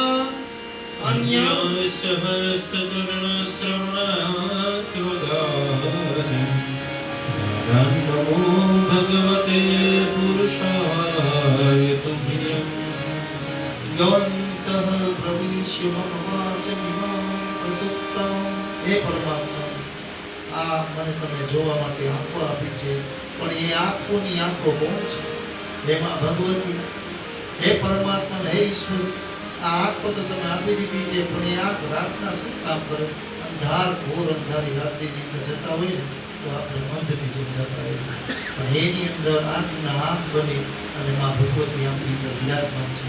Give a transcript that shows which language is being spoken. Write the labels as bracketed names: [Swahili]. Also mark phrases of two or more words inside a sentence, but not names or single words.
[Sanskrit] अन्याश्च हस्तचरणश्रवणात्वगान् नमो भगवते पुरुषाय तुभ्यम् यवन्तः प्रविश्य मम वाचमिमां प्रसुप्तां। [Gujarati] हे परमात्मा, आ મને તમે જોવા માટે આંખો આપી છે, પણ એ આંખોની આંખો કોણ છે? હે માં ભગવતી, હે પરમાત્મા, હે ઈશ્વર, આ આંખો તો તમે આપી દીધી છે, પણ એ આંખ રાતના શું કામ કરે? અંધાર ઘોર અંધારી રાત્રિની અંદર જતા હોય ને તો આપણે મંદથી જેમ જતા હોઈએ, પણ એની અંદર આંખના આંખ બની અને માં ભગવતી આપણી અંદર વિરાજમાન છે.